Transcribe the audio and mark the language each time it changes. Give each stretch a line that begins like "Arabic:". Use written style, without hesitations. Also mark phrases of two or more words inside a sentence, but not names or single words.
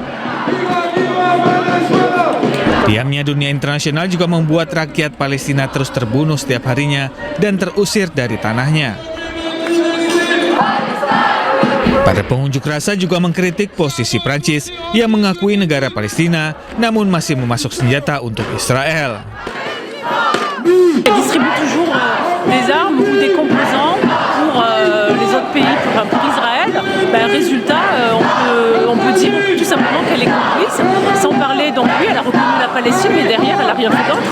Indonesian: Diamnya dunia internasional juga membuat rakyat Palestina terus terbunuh setiap harinya dan terusir dari tanahnya. Para pengunjuk rasa juga mengkritik posisi Prancis yang mengakui negara Palestina namun masih memasok senjata untuk Israel.
French: Distribue toujours des armes ou des composants pour les autres pays, pour Israël. Résultat, on peut dire tout simplement qu'elle est complice, sans parler donc oui, elle a reconnu la Palestine, mais derrière elle n'a rien fait d'autre.